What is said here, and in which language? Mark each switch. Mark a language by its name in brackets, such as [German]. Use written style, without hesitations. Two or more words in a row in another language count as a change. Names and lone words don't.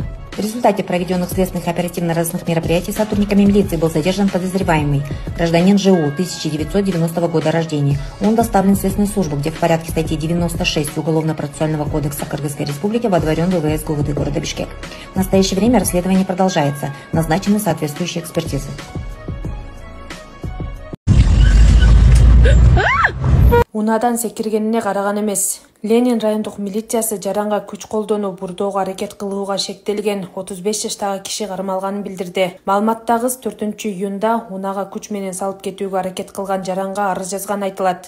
[Russian] В результате проведенных следственных и оперативно-розыскных мероприятий сотрудниками милиции был задержан подозреваемый, гражданин ЖУ 1990 года рождения. Он доставлен в следственную службу, где в порядке статьи 96 Уголовно-процессуального кодекса Кыргызской Республики водворен в ВВС ГУВД города Бишкек. В настоящее время расследование продолжается, назначены соответствующие экспертизы. [Kyrgyz] Унадан секиргенине караган эмес. Ленин райондук милициясы жаранга күч колдонуу, бурдоого аракет кылууга шектелген 35 жаштагы киши кармалганын билдирди. Маалыматта кыз 4-июнда унага күч менен салып кетүүгө аракет кылган жаранга арыз жазган айтылат.